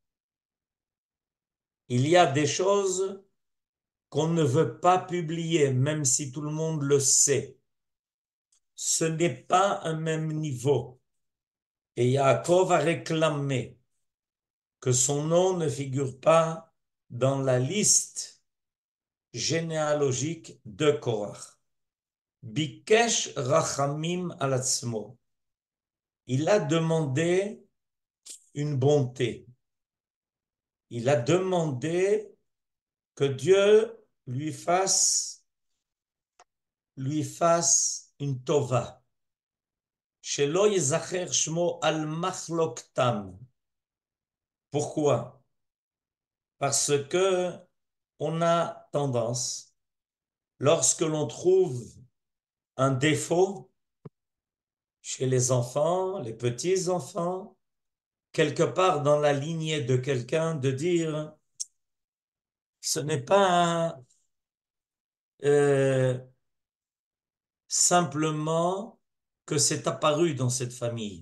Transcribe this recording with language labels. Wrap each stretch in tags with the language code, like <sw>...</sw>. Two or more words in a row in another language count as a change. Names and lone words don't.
<fr>Il y a des choses qu'on ne veut pas publier, même si tout le monde le sait. Ce n'est pas un même niveau. Et Yaakov a réclamé que son nom ne figure pas dans la liste généalogique de Korach.</fr> <he>ביקש רחמים על עצמו.</he> <fr>Il a demandé une bonté. Il a demandé que Dieu lui fasse une tova.</fr> <he>שלא יזכר שמו על מחלוקתם.</he> <fr>Pourquoi? Parce que on a tendance, lorsque l'on trouve un défaut chez les enfants, les petits-enfants, quelque part dans la lignée de quelqu'un, de dire ce n'est pas simplement que c'est apparu dans cette famille.</fr>